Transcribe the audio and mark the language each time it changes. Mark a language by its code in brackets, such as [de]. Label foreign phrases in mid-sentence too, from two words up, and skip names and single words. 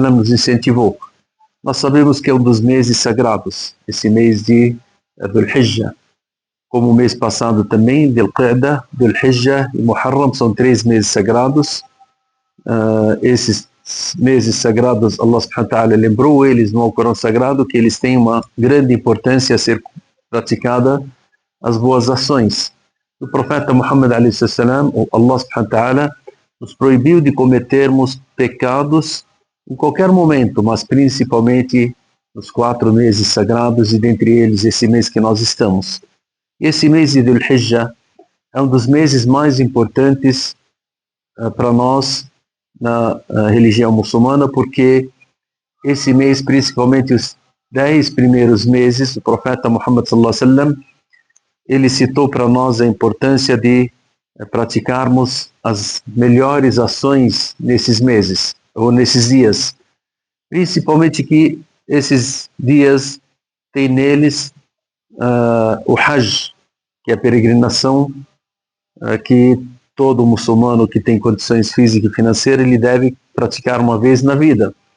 [pt] nos incentivou. Nós sabemos que é um dos meses sagrados, esse mês de Dhul Hijjah. Como o mês passado também, Dhul Qa'dah, Dhul Hijjah e Muharram são 3 meses sagrados. Esses meses sagrados, [ar] الله سبحانه وتعالى [pt] lembrou eles no Alcorão Sagrado que eles têm uma grande importância a ser praticada as boas ações. O profeta Muhammad a.s., [ar] الله سبحانه وتعالى [pt] nos proibiu de cometermos pecados em qualquer momento, mas principalmente nos 4 meses sagrados e dentre eles esse mês que nós estamos. Esse mês de Dhul Hijjah é um dos meses mais importantes para nós na religião muçulmana, porque esse mês, principalmente os 10 primeiros meses, o profeta Muhammad [ar] صلى الله عليه وسلم, [pt] ele citou para nós a importância de praticarmos as melhores ações nesses meses, ou nesses dias. Principalmente que esses dias têm neles o Hajj, que é a peregrinação que todo muçulmano que tem condições físicas e financeiras, ele deve praticar uma vez na vida.